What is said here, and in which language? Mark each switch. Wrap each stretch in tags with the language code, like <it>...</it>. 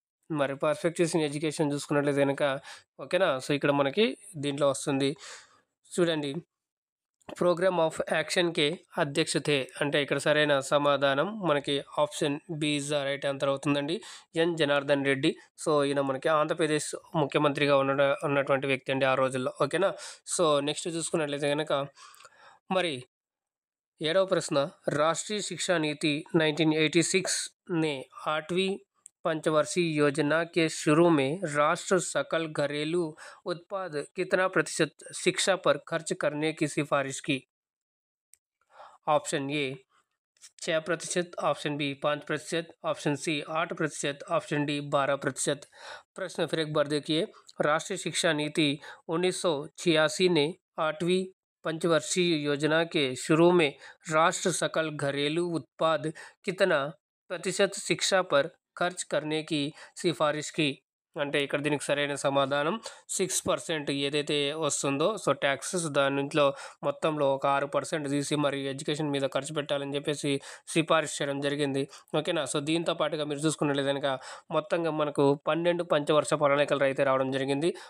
<te>మరి perfect in education చూసుకున్నట్లయితే గనక ఓకేనా. సో, ఇక్కడ మనకి దీంట్లో వస్తుంది. చూడండి. ప్రోగ్రామ్ ఆఫ్ యాక్షన్‌కి అధ్యక్షతే అంటే ఇక్కడ సరైన సమాధానం మనకి option B</te> <en>is the right answer</en> <te>అవుతుందండి. ఎన్ జనార్దన్ రెడ్డి. సో, ఈయన మనకి ఆంధ్రప్రదేశ్ ముఖ్యమంత్రిగా ఉన్నటువంటి వ్యక్తి అండి ఆ రోజుల్లో. ఓకేనా. సో, నెక్స్ట్ చూసుకున్నట్లయితే గనక మరి 7వ ప్రశ్న</te> <hi>राष्ट्रीय शिक्षा नीति 1986 ने 8वीं पंचवर्षीय योजना के शुरू में राष्ट्र सकल घरेलू उत्पाद कितना प्रतिशत शिक्षा पर खर्च करने की सिफारिश की? Option A 6%, option B 5%, option C 8%, option D 12%। प्रश्न फिर एक बार देखिए। राष्ट्रीय शिक्षा नीति 1986 ने 8वीं पंचवर्षीय योजना के शुरू में राष्ट्र सकल घरेलू उत्पाद कितना प्रतिशत शिक्षा पर खर्च करने की सिफारिश की?</hi> <te>అంటే ఇక్కడ దీనికి సరైన సమాధానం 6% ఏదైతే వస్తుందో సో ట్యాక్సెస్ దానిలో మొత్తంలో ఒక 6% తీసి మరి ఎడ్యుకేషన్ మీద ఖర్చు పెట్టాలని చెప్పేసి సిఫారసు చేయడం జరిగింది. ఓకేనా. సో, దీంతో పాటుగా మీరు చూసుకున్నట్లయితే గనక మొత్తంగా మనకు 12 పంచవర్ష ప్రణాళికలు అయితే రావడం జరిగింది.</te>